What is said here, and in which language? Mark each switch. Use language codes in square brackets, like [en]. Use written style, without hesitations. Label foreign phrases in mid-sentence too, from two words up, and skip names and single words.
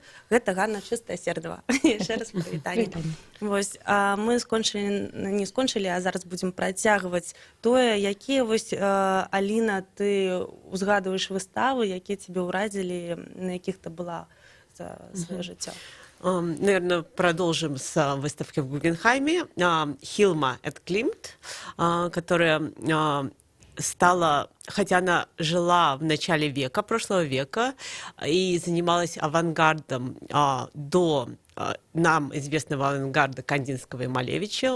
[be] Гэта Ганна Чыстасердова. Яшчэ раз прывітанне. Вось, мы не скончылі, а зараз будзем працягваць тое, якія вось, Аліна, ты узгадваеш выставы, якія цябе ўразілі, на якіх ты была за сваё жыццё. [ru] Наверное, продолжим с выставки в Гугенхайме. Хилма Эд Климт, которая стала, хотя она жила в начале века, прошлого века, и занималась авангардом до нам известного авангарда Кандинского и Малевича.